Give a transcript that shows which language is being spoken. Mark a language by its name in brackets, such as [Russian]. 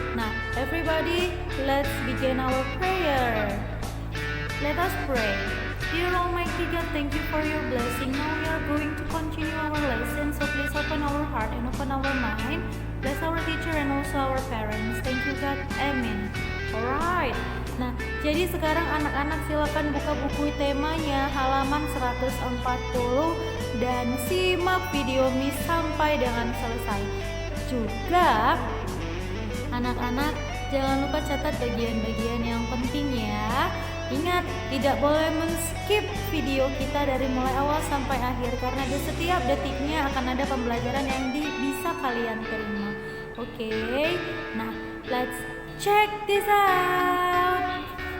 [English] Nah, everybody, let's begin our prayer. Let us pray. Dear Almighty God, thank you for your blessing. Now we are going to continue our lesson, so please open our heart and open our mind. Bless our teacher and also our parents. Thank you God, amen. Alright. [Indonesian] Nah, jadi sekarang anak-anak silakan buka buku temanya halaman 140 dan simak video Miss sampai dengan selesai. Juga anak-anak jangan lupa catat bagian-bagian yang penting ya. Ingat, tidak boleh men-skip video kita dari mulai awal sampai akhir karena di setiap detiknya akan ada pembelajaran yang bisa kalian terima. [English] Oke, nah let's check this out.